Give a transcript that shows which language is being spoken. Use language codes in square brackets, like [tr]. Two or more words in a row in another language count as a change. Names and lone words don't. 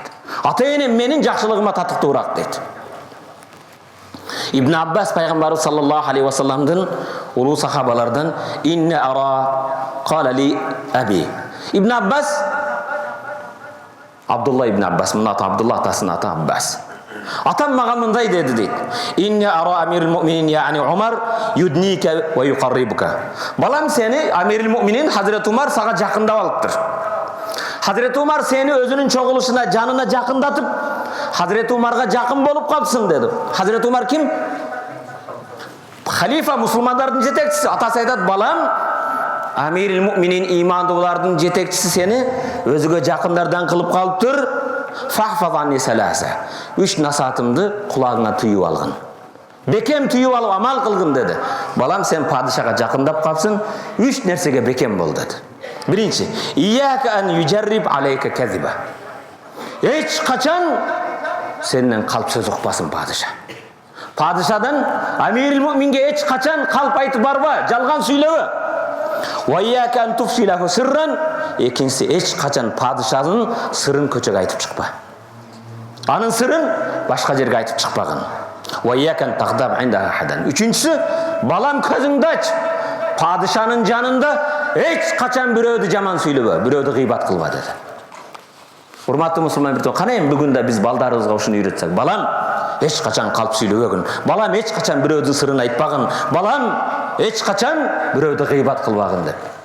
[ky] Ата-энем менин жакшылыгыма татыктуураак дейт. Ибн Аббас пайгамбарыбыз [ar] صلى الله عليه وسلم [ky] улуу сахабалардан: [ar] "إن أرى قال لي أبي." [ky] Ибн Аббас, Абдулла ибн Аббас, мына аты Абдулла, атасынын аты Аббас. Атам мага мындай деди дейт: [ar] "إني أرى أمير المؤمنين يعني عمر يدنيك ويقربك." [ky] Балам, сени [ar] أمير المؤمنين [ky] Хазрет Умар сага жакындап алыптыр. Хазрет Умар сени өзүнүн чогулушуна, жанына жакындатып, Хазрет Умарга жакын болуп калыпсың деди. Хазрет Умар ким? Халифа, мусулмандардын жетекчиси. Атасы айтат: "Балам, [ar] أمير المؤمنين, [ky] имандуулардын жетекчиси сени өзүгө жакындардан кылып калыптыр. [ar] فاحفظ عني ثلاثا. [ky] 3 насаатымды кулагыңа түйүп алгын. Бекем түйүп алып амал кылгын" деди. "Балам, сен падышага жакындап калсың, 3 нерсеге бекем бол" деди. Биринчи: [ar] "إياك أن يجرب عليك كذبا." [ky] Эч качан сенден калп сөз укпасын падыша. Падышадан [ar] أمير المؤمنين [ky] эч качан калп айтып барба, жалган сүйлөбө. [ar] "وإياك أن تفشي له سرا." [ky] Экинчиси: эч качан падышанын сырын көчөгө айтып чыкпа. Анын сырын башка жерге айтып чыкпагын. [ar] "وإياك أن تغضب عند أحدا." [ky] Үчүнчүсү: балам, көзүңдү ач. Падышанын жанында эч качан бирөөдү жаман сүйлөбө, бирөөдү гыйбат кылба деди. Урматтуу мусулман бирден, кана эми бүгүн да биз балдарыбызга ушуну үйрөтсөк: балам, эч качан калп сүйлөбөгүн. Балам, эч качан бирөөдүн сырын айтпагын. Балам, эч качан бирөөдү гыйбат кылбагын деп.